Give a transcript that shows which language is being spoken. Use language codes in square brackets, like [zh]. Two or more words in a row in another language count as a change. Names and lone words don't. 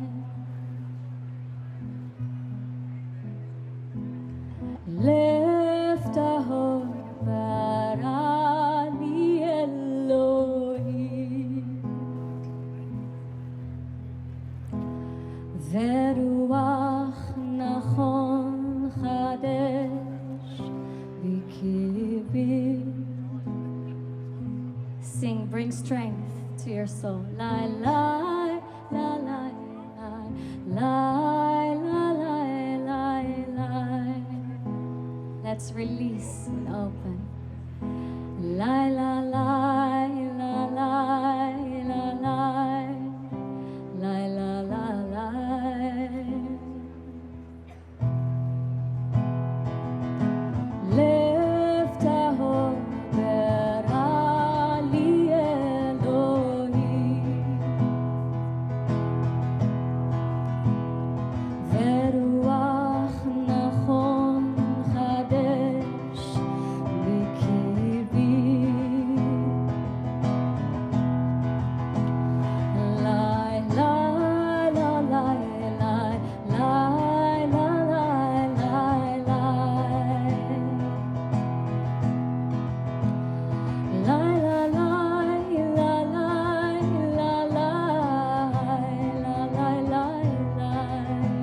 [en] lift a hope [he] ברא לי אלוהים ורוח נכון חדש בקרבי. [en] Sing, bring strength to your soul. Lai lai la lai lai lai la lai lai lai. Let's release and open. Lai la lai la lai la lai lai la la lai. Lift a hope [he] ברא לי אלוהים ורוח נכון חדש בקרבי lai lai la lai lai lai la lai lai lai lai la lai la lai la lai la lai lai lai